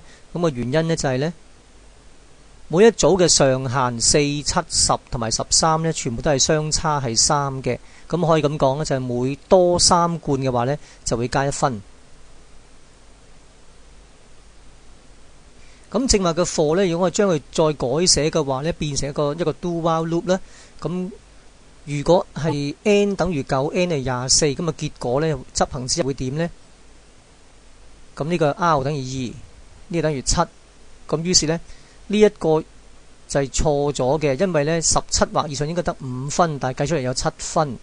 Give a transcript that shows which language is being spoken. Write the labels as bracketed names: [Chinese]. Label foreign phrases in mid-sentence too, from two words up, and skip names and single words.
[Cantonese] 咁個原因呢，就係呢，每一組嘅上限4、7、10同埋13呢，全部都係相差係3嘅。咁可以咁講呢，就係每多3罐嘅話呢，就會加1分。咁正話嘅 for 呢，如果我將佢再改寫嘅話呢，變成一個 [English] do while loop [Cantonese] 啦。咁如果係 n 等於9 ，n 係24，咁啊結果呢，執行之後會點呢？咁呢個 r 等於2，呢個等於7。咁於是呢，呢一個就係錯咗嘅，因為呢17或以上應該得5分，但係計出嚟有7分。